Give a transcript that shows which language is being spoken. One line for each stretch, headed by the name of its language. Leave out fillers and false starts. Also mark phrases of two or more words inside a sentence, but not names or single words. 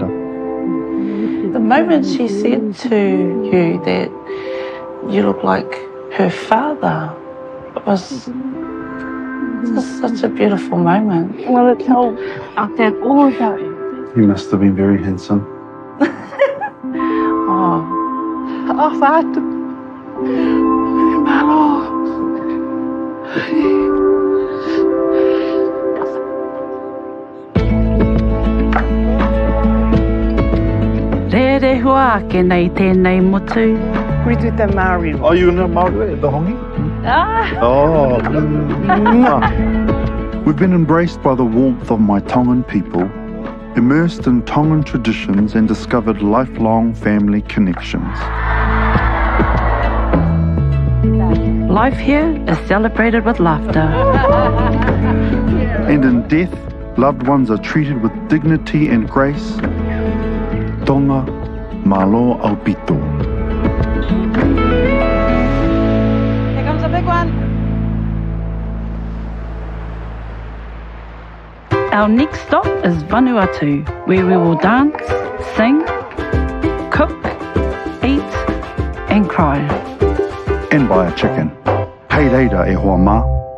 English: The moment she said to you that you look like her father, it was just such a beautiful moment. Well, it told our dad all about you. He must have been very handsome. Oh, Fatu.
Tongan: Malo.
Māori: Re hua ke nei tēnei motu.
English: We did the Maori. Oh, you know Maori, the hongi? Ah. Oh. We've been embraced by the warmth of my Tongan people, immersed in Tongan traditions and discovered lifelong family connections. Life here is celebrated with laughter. And in death, loved ones are treated with dignity and grace.
Tongan: Tonga, malo aupito.
English: Here comes a big one. Our next stop is Vanuatu, where we will dance, sing, cook, eat, and cry. And buy a chicken.
Māori: Hei reira e hoa mā.